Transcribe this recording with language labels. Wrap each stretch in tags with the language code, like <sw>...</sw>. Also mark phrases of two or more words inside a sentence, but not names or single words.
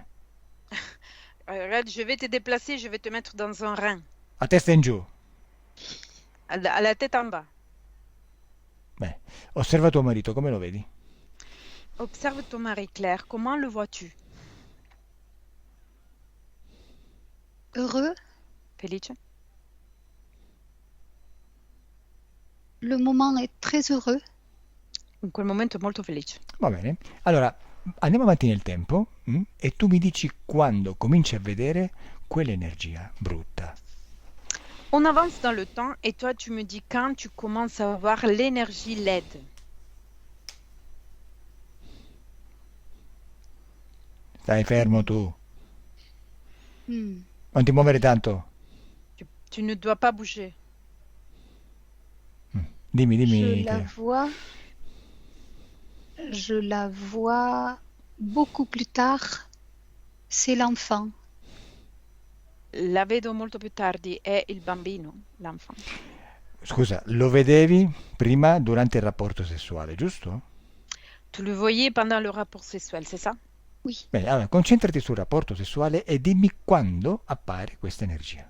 <fr>Regarde, je vais te déplacer, je vais te mettre dans un rein.</fr> <it>A testa in giù.</it> <fr>À la tête en bas.</fr> <it>Beh, osserva tuo marito, come lo vedi?</it> <fr>Observe ton mari, Claire. Comment le vois-tu? heureux.</fr> <it>Felice?</it> <fr>Le moment est très heureux.</fr> <it>In quel momento è molto felice. Va bene. Allora, andiamo avanti nel tempo e tu mi dici quando cominci a vedere quell'energia brutta.</it> <fr>On avance dans le temps et toi tu me dis quand tu commences à voir l'énergie LED.</fr> <it>Stai fermo tu. Hmm. Non ti muovere tanto.</it> <fr>Tu ne dois pas bouger.</fr> <it>Dimmi,</it> <fr>Je la vois beaucoup plus tard. C'est l'enfant.</fr> <it>La vedo molto più tardi, è il bambino, l'enfant. Scusa, lo vedevi prima durante il rapporto sessuale, giusto?</it> <fr>Tu le voyais pendant le rapport sessuel, c'est ça? Oui.</fr> <it>Bene, allora concentrati sul rapporto sessuale e dimmi quando appare questa energia.</it>